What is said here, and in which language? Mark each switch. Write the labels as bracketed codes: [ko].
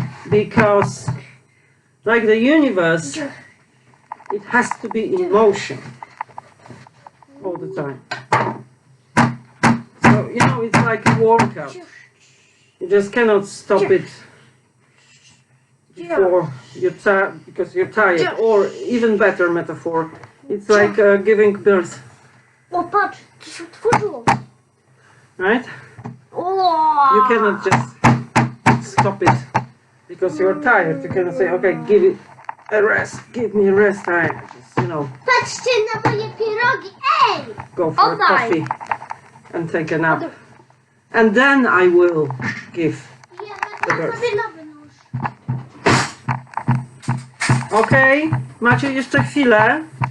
[en] because, like the universe, it has to be in motion all the time. So, you know, it's like a workout. You just cannot stop it before because you're tired. Or even better metaphor, it's like giving birth, [pl] O, patrz, to się otworzyło. [en] right? O! You cannot just stop it because you're tired. You cannot say, okay, give it a rest, give me a rest. I just, you know, [pl] patrzcie na moje pierogi. Ej! [en] go for a [pl] Oddaj. [en] coffee and take a nap. And then I will give. [pl] Ja wezmę sobie nowy nóż. Okay, macie jeszcze chwilę.